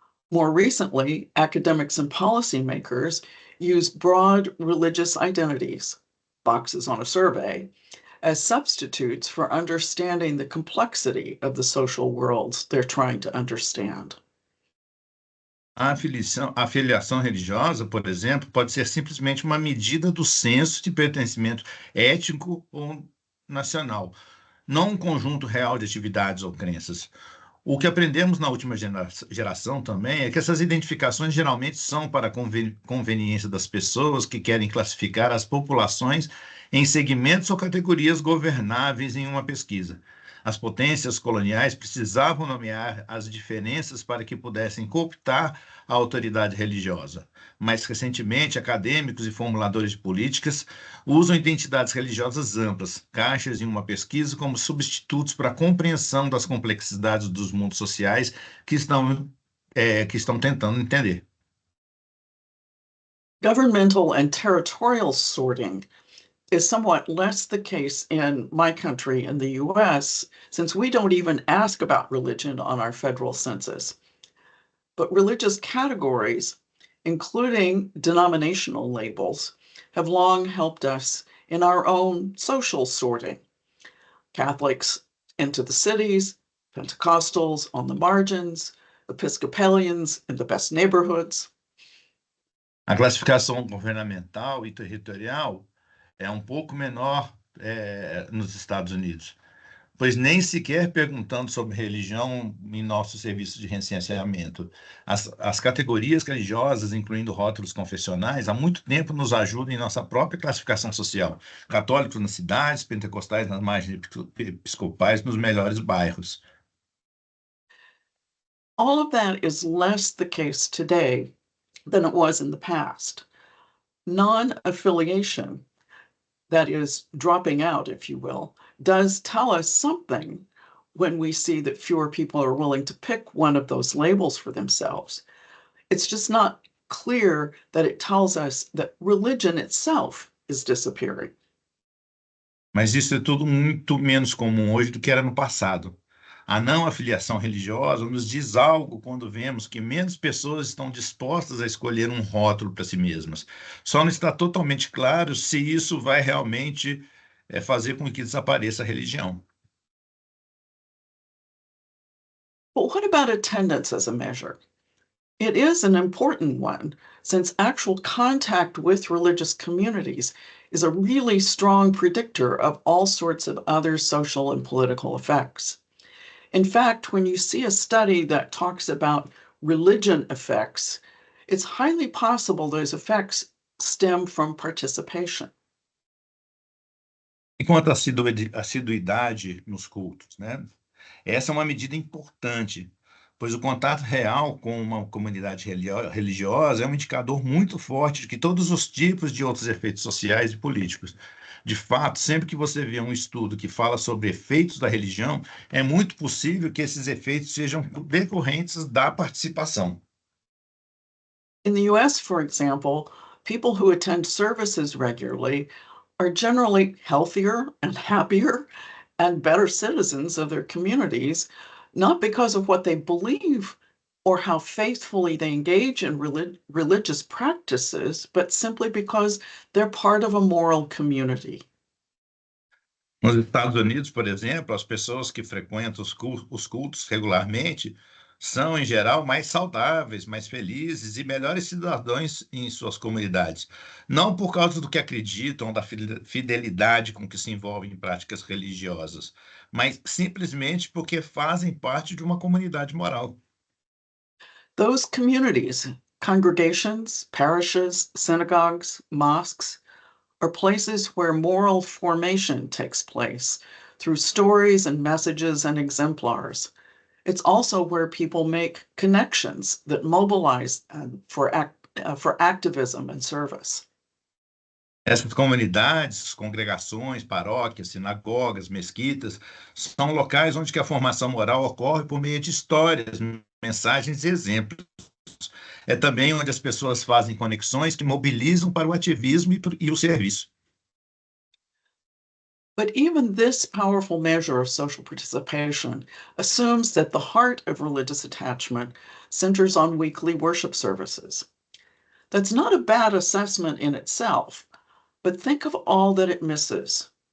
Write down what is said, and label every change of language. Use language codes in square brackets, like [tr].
[en] More recently, academics and policymakers use broad religious identities, boxes on a survey, as substitutes for understanding the complexity of the social worlds they're trying to understand. [pt] A filiação religiosa, por exemplo, pode ser simplesmente uma medida do senso de pertencimento étnico ou nacional, não um conjunto real de atividades ou crenças. O que aprendemos na última geração também é que essas identificações geralmente são para a conveniência das pessoas que querem classificar as populações em segmentos ou categorias governáveis em uma pesquisa. As potências coloniais precisavam nomear as diferenças para que pudessem cooptar a autoridade religiosa. Mais recentemente, acadêmicos e formuladores de políticas usam identidades religiosas amplas, caixas em uma pesquisa, como substitutos para a compreensão das complexidades dos mundos sociais que estão tentando entender. [en] Governmental and territorial sorting is somewhat less the case in my country, in the US, since we don't even ask about religion on our federal census. But religious categories, including denominational labels, have long helped us in our own social sorting. Catholics into the cities, Pentecostals on the margins, Episcopalians in the best neighborhoods. [pt] A classificação governamental e territorial é um pouco menor nos Estados Unidos, pois nem sequer perguntando sobre religião em nosso serviço de recenseamento. As categorias religiosas, incluindo rótulos confessionais, há muito tempo nos ajudam em nossa própria classificação social. Católicos nas cidades, pentecostais nas margens episcopais, nos melhores bairros. [en] All of that is less the case today than it was in the past. Non-affiliation, that is dropping out, if you will, does tell us something when we see that fewer people are willing to pick one of those labels for themselves. It's just not clear that it tells us that religion itself is disappearing. [pt] Mas isso é tudo muito menos comum hoje do que era no passado. A não afiliação religiosa nos diz algo quando vemos que menos pessoas estão dispostas a escolher um rótulo para si mesmas. Só não está totalmente claro se isso vai realmente fazer com que desapareça a religião. [en] But what about attendance as a measure? It is an important one, since actual contact with religious communities is a really strong predictor of all sorts of other social and political effects. In fact, when you see a study that talks about religion effects, it's highly possible those effects stem from participation. [pt] E quanto à assiduidade nos cultos, né? Essa é uma medida importante, pois o contato real com uma comunidade religiosa é um indicador muito forte de que todos os tipos de outros efeitos sociais e políticos. De fato, sempre que você vê um estudo que fala sobre efeitos da religião, é muito possível que esses efeitos sejam decorrentes da participação. [en] In the US, for example, people who attend services regularly are generally healthier and happier and better citizens of their communities, not because of what they believe or how faithfully they engage in religious practices, but simply because they're part of a moral community. [pt] Nos Estados Unidos, por exemplo, as pessoas que frequentam os cultos regularmente são, em geral, mais saudáveis, mais felizes e melhores cidadãos em suas comunidades. Não por causa do que acreditam, da fidelidade com que se envolvem em práticas religiosas, mas simplesmente porque fazem parte de uma comunidade moral. [en] Those communities, congregations, parishes, synagogues, mosques, are places where moral formation takes place through stories and messages and exemplars. It's also where people make connections that mobilize for activism and service. [pt] Essas comunidades, congregações, paróquias, sinagogas, mesquitas, são locais onde que a formação moral ocorre por meio de histórias, mensagens e exemplos. É também onde as pessoas fazem conexões que mobilizam para o ativismo e o serviço. [en] But even this powerful measure of social participation assumes that the heart of religious attachment centers on weekly worship services. That's not a bad assessment in itself, but think of all that it misses.